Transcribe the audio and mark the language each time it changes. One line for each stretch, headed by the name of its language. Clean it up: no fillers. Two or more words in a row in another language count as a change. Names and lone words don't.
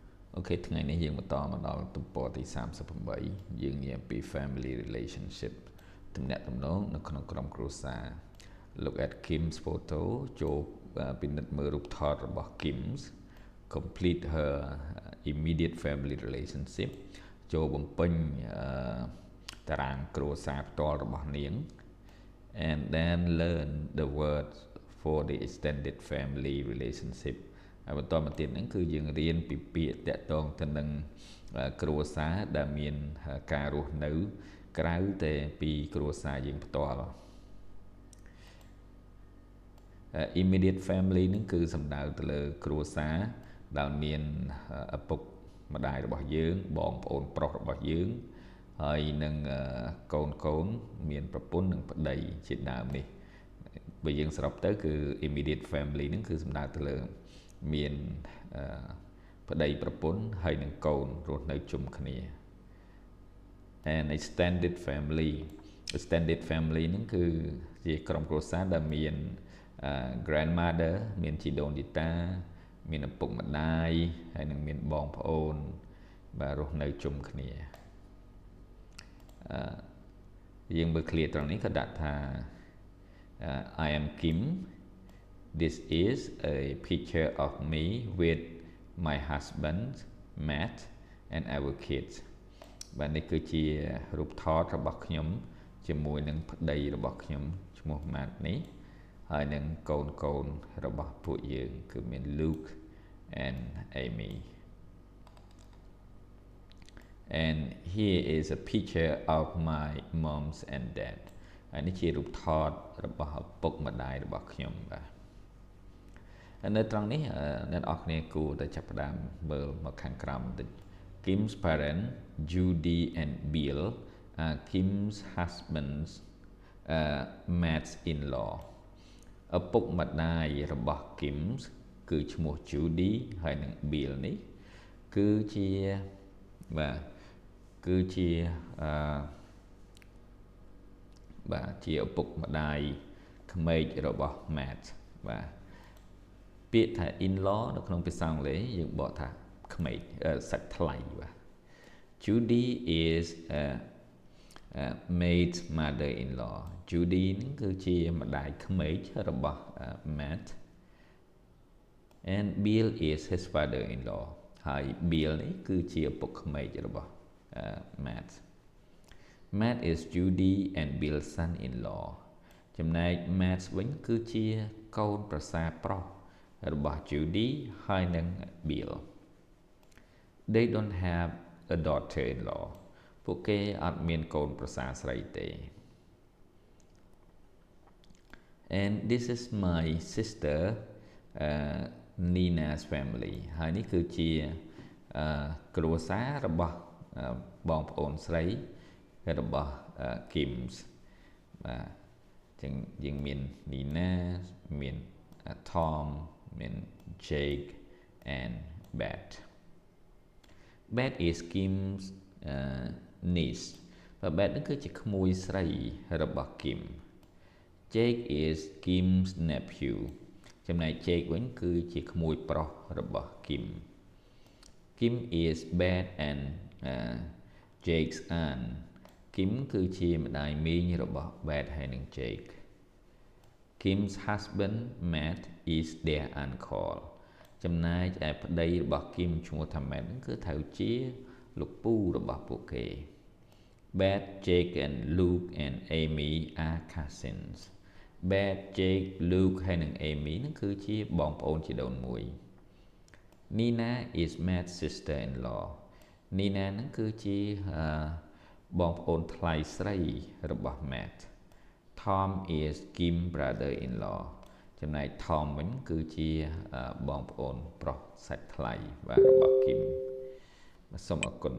Khmer: Ok,ថ្ងៃនេះយើងបន្តមកដល់ទំព័រទី38យើងនិយាយពី
English: family relationship
Khmer: ទំនាក់ទំនងនៅក្នុងក្រុម គ្រួសារ
English: Look at Kim's photo
Khmer: ចូលពិនិត្យមើលរូបថតរបស់ Kim's
English: complete her immediate family relationship
Khmer: ចូលបំពេញតារាងគ្រួសារផ្ទាល់របស់នាង
English: and then learn the words for the extended family relationship
Khmer: ហើយបន្តមកទៀតហ្នឹងគឺយើងរៀនពីពាក្យតាក់ទងទៅនឹងគ្រួសារដែលមានការរស់នៅក្រៅតែពីគ្រួសារយើងផ្ទាល់
English: immediate family
Khmer: ហ្នឹងគឺសំដៅទៅលើគ្រួសារដែលមានឪពុកម្ដាយរបស់យើងបងប្អូនប្រុសរបស់យើងហើយនឹង កូនមានប្រពន្ធនិងប្តីជាដើមនេះបើយើងសរុបទៅគឺ
English: immediate family
Khmer: ហ្នឹង គឺសំដៅទៅលើមានប្តីប្រពន្ធហើយនឹងកូនរស់នៅជុំគ្នា
English: and extended family
Khmer: ហ្នឹងគឺជាក្រុមគ្រួសារដែលមាន grandmother មានជីដូនជីតាមានឪពុកម្ដាយហើយនឹងមានបងប្អូនបាទរស់នៅជុំគ្នាយើងមើល clear ត្រង់នេះក៏ដាក់ថា
English: I am Kim. This is a picture of me with my husband Matt and our kids.
Khmer: បាទនេះគឺជារូបថតរបស់ខ្ញុំជាមួយនឹងប្តីរបស់ខ្ញុំឈ្មោះ Matt នេះហើយនឹងកូនរបស់ពួកយើងគឺមាន Luke and Amy.
English: And here is a picture of my moms and dad.
Khmer: ហើយនេះជារូបថតរបស់ឪពុកម្ដាយរបស់ខ្ញុំបាទនៅត្រង់នេះអ្នកនរគ្នាគួរតែចាប់ផ្ដើមមើលមកខាងក្រោមបន្តិច
English: Kim's parents Judy and Bill are Kim's husband's Matt's in-law
Khmer: ឪពុកម្ដាយរបស់ Kim's គឺឈ្មោះ Judy ហើយនិង Bill នេះ គឺជាជាឪពុកម្ដាយក្មេករបស់ Matt បាទពាក្យថា in-law នៅក្នុងភាសាអង់គ្លេសយើងបកថាក្មេកសាច់ថ្លៃបាទ Judy is
English: Matt's mother-in-law
Khmer: Judy នឹងគឺជាម្ដាយក្មេករបស់ Matt
English: and Bill is his father-in-law
Khmer: ហើយ Bill នេះគឺជាឪពុកក្មេករបស់
English: Matt is Judy and Bill's son-in-law
Khmer: ចំណែក Matt វិញគឺជាកូនប្រសារប្រុសរបស់ Judy ហើយនិង Bill
English: They don't have a daughter-in-law
Khmer: ពួកគេអត់មានកូនប្រសារស្រីទេ
English: And this is my sister Nina's family
Khmer: ហើយនេះគឺជាគ្រួសាររបស់បងប្អូនស្រីរបស់ Kim's បាទចឹងយើងមាន Nina មាន Tom មាន Jake and Beth
English: Beth is Kim's
Khmer: niece បាទ Beth នឹងគឺជាក្មួយស្រីរបស់ Kim
English: Jake is Kim's nephew
Khmer: ចំណែក Jake វិញគឺជាក្មួយប្រុសរបស់ Kim
English: Kim is Beth and Jake's aunt
Khmer: Kim គឺជាម្ដាយមីងរបស់ Beth ហើយនិង Jake
English: Kim's husband Matt is their uncle
Khmer: ចំណែក ឯប្តីរបស់ Kim ឈ្មោះថា Matt គឺត្រូវជាលោកពូរបស់ពួកគេ Beth
English: Jake and Luke and Amy are cousins
Khmer: Beth Jake Luke ហើយនិង Amy នឹងគឺជាបងប្អូនជីដូនមួយ
English: Nina is Matt's sister-in-law
Khmer: Nina នឹងគឺជាបងប្អូនថ្លៃស្រីរបស់ Matt
English: Tom is Kim brother-in-law
Khmer: ចំណែក Tom វិញគឺជាបងប្អូនប្រុសសាច់ថ្លៃបាទរបស់ Kim សូមអរគុណ